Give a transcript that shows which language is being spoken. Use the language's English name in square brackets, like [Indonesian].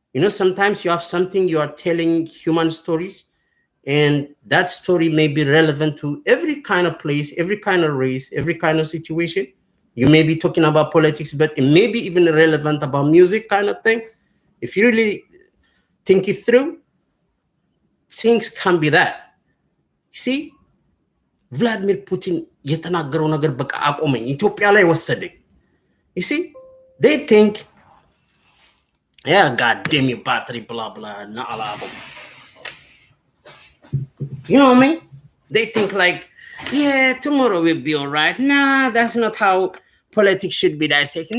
[English] Sometimes you have something, you are telling human stories, and that story may be relevant to every kind of place, every kind of race, every kind of situation. You may be talking about politics, but it may be even relevant about music kind of thing. If you really think it through, things can be that. See, [Amharic] Vladimir Putin የተናገረው ነገር በቃ አቆመኝ ኢትዮጵያ ላይ ወሰደኝ. [English] You see, they think, yeah, god damn your battery, blah blah, not allowable. You know what I mean? They think like, yeah, tomorrow will be all right. Nah, that's not how politics should be dissected.